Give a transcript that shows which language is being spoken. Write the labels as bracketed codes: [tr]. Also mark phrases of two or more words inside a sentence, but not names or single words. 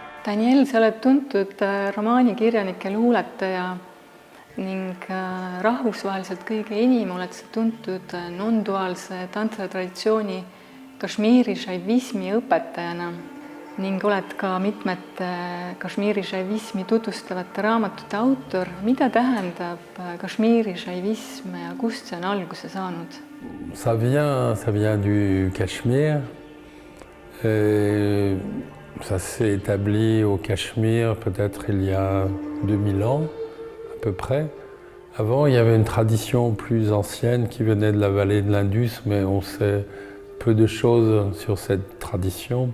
[et] Daniel, sa oled tuntud romaanikirjanik ja luuletaja ning rahvusvaheliselt kõige enim oled sa tuntud non-duaalse tantra-traditsiooni Kashmiri šaivismi õpetajana ning oled ka mitmete Kashmiri šaivismi tutvustavate raamatute autor. Mida tähendab Kashmiri šaivism ja kust see on alguse saanud? [fr] Ça vient du Cachemire. Ça s'est établi au Cachemire peut-être il y a 2000 ans à peu près. Avant, il y avait une tradition plus ancienne qui venait de la vallée de l'Indus, mais on sait peu de choses sur cette tradition.